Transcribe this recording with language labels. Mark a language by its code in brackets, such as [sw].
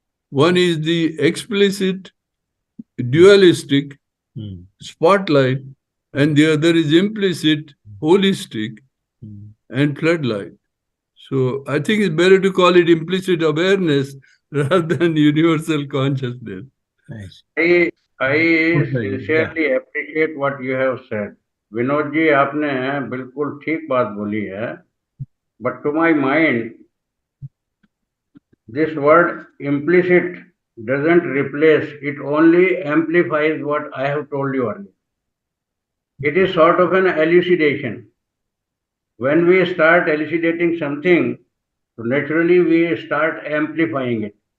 [en] One is the explicit, dualistic spotlight, and the other is implicit, holistic, and floodlight. So I think it's better to call it implicit awareness rather than universal consciousness. Nice. I sincerely appreciate what you have said. [hi] Vinod ji, आपने बिल्कुल ठीक बात बोली है. [en] But to my mind, this word implicit doesn't replace, it only amplifies what I have told you earlier. It is sort of an elucidation. When we start elucidating something, so naturally we start amplifying it.